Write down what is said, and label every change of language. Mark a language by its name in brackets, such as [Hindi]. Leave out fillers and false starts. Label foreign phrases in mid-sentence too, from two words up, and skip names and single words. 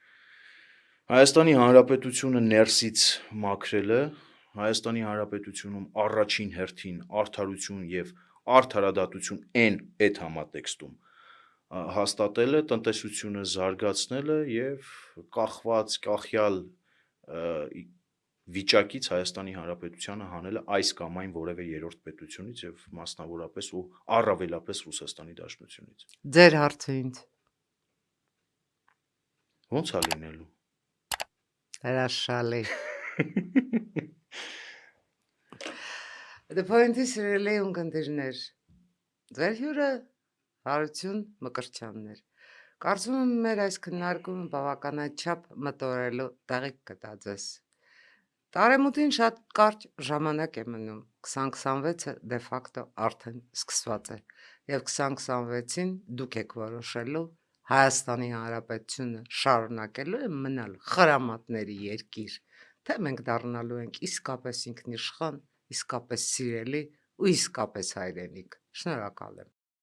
[Armenian] Հայաստանի Հանրապետությունը ներսից մաքրելը, Հայաստանի Հանրապետությունում առաջին հերթին արդարություն եւ արդարադատություն այդ համատեքստում հաստատելը, տնտեսությունը զարգացնելը եւ կախյալ վիճակից Հայաստանի Հանրապետությանը հանելը այս կամ այն որևէ երրորդ պետությունից եւ մասնավորապես ու առավելապես Ռուսաստանի Դաշնությունից։ Ձեր հարցը ինձ Ո՞նց է լինելու։ հրաշալի։ [English] The point is really [Armenian] ունկնդիրներ։ Ձեր հյուրը Հարություն Մկրտչյանն էր։ Կարծում եմ մեր այս քննարկումը բավականաչափ մտորելու տեղիք կտա ձեզ։ Տարեմուտին շատ կարճ ժամանակ է մնում, 2026-ը դե ֆակտո արդեն սկսված է, և 2026-ին դուք եք որոշելու Հայաստանի Հանրապետությունը շարունակելու է մնալ խրամատների երկիր, թե մենք դառնալու ենք իսկապես ինքնիշխան, իսկապես սիրելի ու իսկապես հայրենիք։ Շնորհակալ եմ։